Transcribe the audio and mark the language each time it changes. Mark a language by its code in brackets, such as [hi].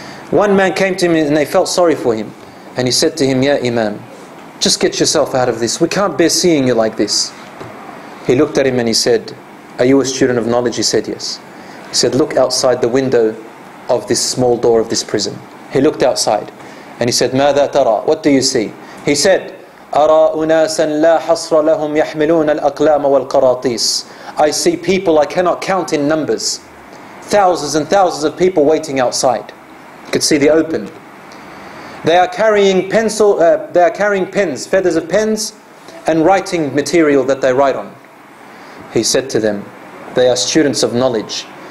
[en] One man came to him and they felt sorry for him. And he said to him, Ya Imam, just get yourself out of this. We can't bear seeing you like this. He looked at him and he said, are you a student of knowledge? He said, yes. He said, look outside the window of this small door of this prison. He looked outside and he said, [ar] ماذا ترى? [en] What do you see? He said, [ar] أرى أناسا لا حصر لهم يحملون الأقلام والقراطيس. [en] I see people I cannot count in numbers. Thousands and thousands of people waiting outside. You could see the open. They are carrying pens, feathers of pens, and writing material that they write on. He said to them, they are students of knowledge.